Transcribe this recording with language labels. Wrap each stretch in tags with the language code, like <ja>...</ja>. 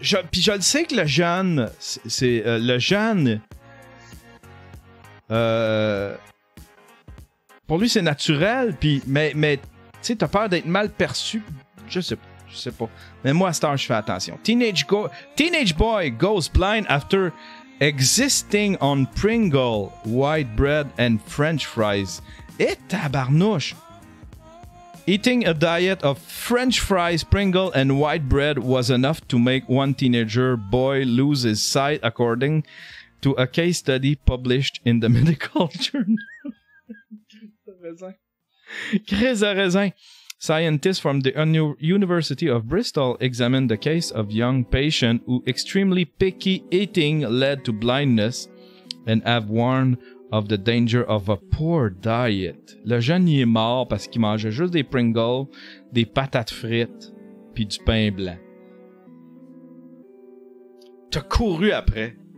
<fr>Puis je le sais que le jeune... C'est le jeune... Pour lui, c'est naturel. Puis, mais tu sais, t'as peur d'être mal perçu. Je sais pas. Mais moi, à cette heure, je fais attention.</fr> <en>Teenage boy goes blind after existing on Pringle, white bread and French fries.</en> <fr>Et tabarnouche!</fr> <en>Eating a diet of French fries, Pringle, and white bread was enough to make one teenager boy lose his sight, according to a case study published in the Medical Journal.</en> <fr>Chris a raison.</fr> <en>Scientists from the University of Bristol examined the case of young patient who extremely picky eating led to blindness and have warned of the danger of a poor diet.</en> <fr>Le jeune y est mort parce qu'il mangeait juste des Pringles, des patates frites, puis du pain blanc. T'as couru après.</fr>